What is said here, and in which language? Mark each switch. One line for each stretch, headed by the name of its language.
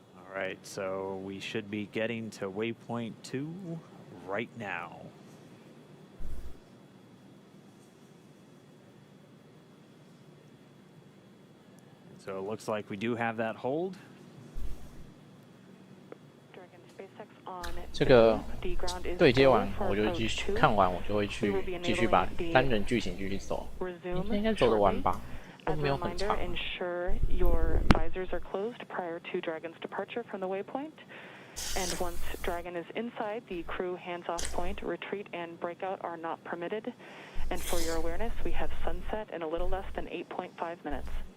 English: All right, so we should be getting to waypoint 2 right now. So it looks like we do have that hold.
Chinese: 这个对接完，我就继续看完，我就会去继续把单人剧情继续走。今天应该走得完吧？都没有很长。
English: ensure your visors are closed prior to Dragon's departure from the waypoint. And once Dragon is inside, the crew hands-off point, retreat, and breakout are not permitted. And for your awareness, we have sunset in a little less than 8.5 minutes.